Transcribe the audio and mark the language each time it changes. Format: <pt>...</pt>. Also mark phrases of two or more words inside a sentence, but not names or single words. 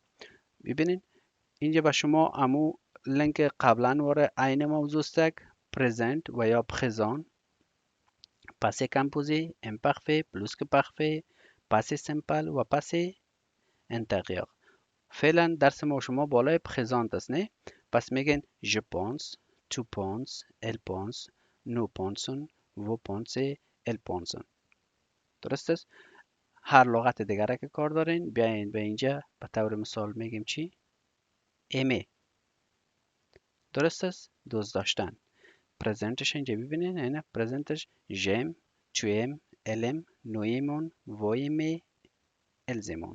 <fa>ببینین اینجا به شما امو لینک قبلا واره عین موضوع است، پرزنت و یا پرزان،</fa> <fr>passé composé, imparfait, plus-que-parfait, passé simple</fr> <fa>و</fa> <fr>passé antérieur.</fr> <fa>فعلا درس ما شما بالای پرزانت است نه. پس میگن</fa> <fr>je pense, tu penses, elle pense, nous pensons, vous pensez, elles pensent.</fr> <fa>درست است. هر لغت دیگره که کار دارین بیاین به اینجا به طور مثال میگیم چی؟ aimer درست است؟ دوست داشتن. پرزنتش اینجا ببینین، اینه پرزنتش</fa> <fr>j'aime, tu aimes, elle aime, nous aimons, vous aimez, elles aiment.</fr>